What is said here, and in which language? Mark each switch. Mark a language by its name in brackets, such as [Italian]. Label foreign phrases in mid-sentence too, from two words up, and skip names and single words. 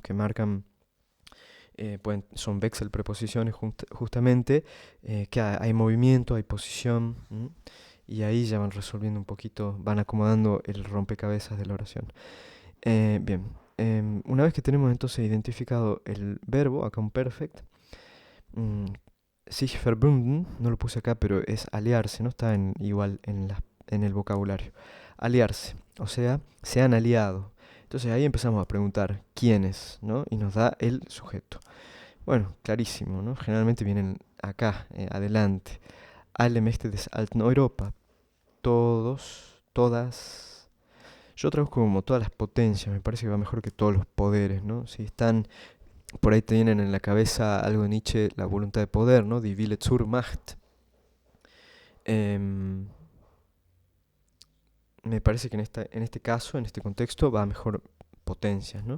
[Spanish] Que marcan son Wechselpreposiciones justamente, que hay movimiento, hay posición, y ahí ya van resolviendo un poquito, van acomodando el rompecabezas de la oración. Bien, una vez que tenemos entonces identificado el verbo, acá un perfect, [German] mm, sich verbunden, [Spanish] no lo puse acá, pero es aliarse, ¿no? Está igual en el vocabulario. Aliarse, o sea, se han aliado. Entonces ahí empezamos a preguntar quiénes, ¿no? Y nos da el sujeto. Bueno, clarísimo, ¿no? Generalmente vienen acá, adelante. [German] Alle Mächte des alten Europa. [Spanish] Todos, todas. Yo traduzco como todas las potencias, me parece que va mejor que todos los poderes, ¿no? Si están, por ahí tienen en la cabeza algo de Nietzsche, la voluntad de poder, ¿no? [German] Die Wille zur Macht. [Spanish] Em, Me parece que en este caso, en este contexto, va mejor potencias, ¿no?